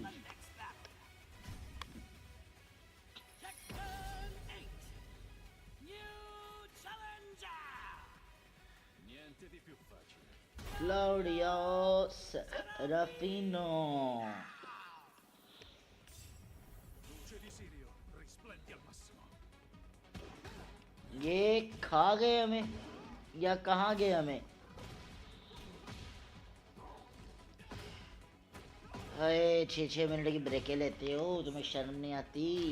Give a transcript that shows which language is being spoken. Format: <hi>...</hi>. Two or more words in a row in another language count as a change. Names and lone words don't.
<en>Tekken 8. New challenger.</en> <it>Niente di più facile. Claudio Serafino. Luce di Sirio, risplendi al massimo.</it> <hi>ये खा गए हमें या कहाँ गए हमें? अरे 6 मिनट की ब्रेकें लेते हो, तुम्हें शर्म नहीं आती?</hi>